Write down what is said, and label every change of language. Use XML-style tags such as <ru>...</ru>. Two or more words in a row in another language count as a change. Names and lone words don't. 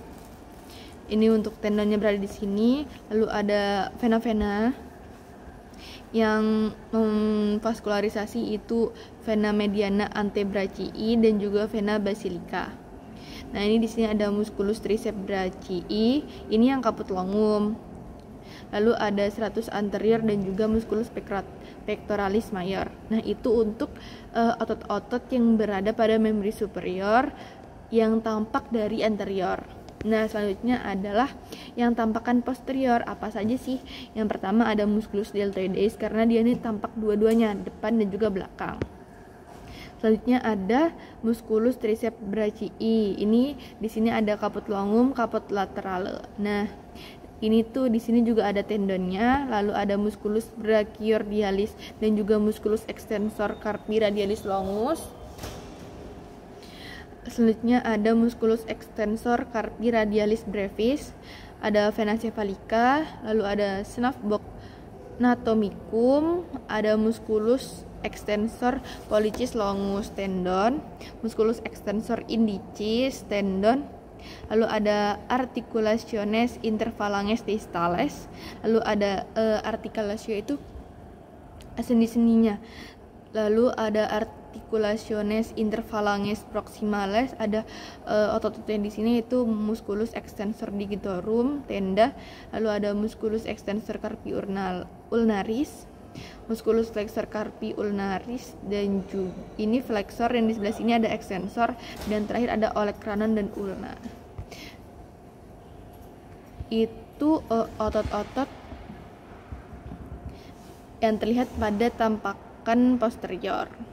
<id>Ini untuk tendonnya berada di sini. Lalu ada vena-vena yang memvaskularisasi itu</id> <la>vena mediana antebrachii</la> <id>dan juga</id> <la>vena basilica.</la> <id>Nah, ini di sini ada</id> <la>musculus triceps brachii,</la> <id>ini yang</id> <la>caput longum.</la> <id>Lalu ada</id> <la>serratus anterior</la> <id>dan juga</id> <la>musculus pectoralis major.</la> <id>Nah, itu untuk otot-otot yang berada pada memori superior yang tampak dari anterior. Nah, selanjutnya adalah yang tampakan posterior. Apa saja sih? Yang pertama ada</id> <la>musculus deltoides</la> <id>karena dia ini tampak dua-duanya, depan dan juga belakang. Selanjutnya ada</id> <la>musculus triceps brachii.</la> <id>Ini di sini ada</id> <la>caput longum, caput lateral.</la> <id>Nah, ini tuh di sini juga ada tendonnya. Lalu ada</id> <la>musculus brachioradialis</la> <id>dan juga</id> <la>musculus extensor carpi radialis longus.</la> <id>Selanjutnya ada</id> <la>musculus extensor carpi radialis brevis,</la> <id>ada</id> <la>vena cephalica,</la> <id>lalu ada</id> <la>snuffbox natomicum,</la> <id>ada</id> <la>musculus extensor pollicis longus tendon, musculus extensor indicis tendon,</la> <id>lalu ada</id> <la>articulationes interphalanges distales,</la> <id>lalu ada</id> <la>articulatio</la> <id>itu sendi-sendinya, lalu ada</id> <la>articulationes interphalanges proximales,</la> <id>ada otot-ototnya di sini itu</id> <la>musculus extensor digitorum tenda,</la> <id>lalu ada</id> <la>musculus extensor carpi ulnaris, musculus flexor carpi ulnaris,</la> <id>dan juga ini flexor, dan di sebelah sini ada extensor, dan terakhir ada olecranon dan ulna. Itu otot-otot yang terlihat pada tampakan posterior.</id>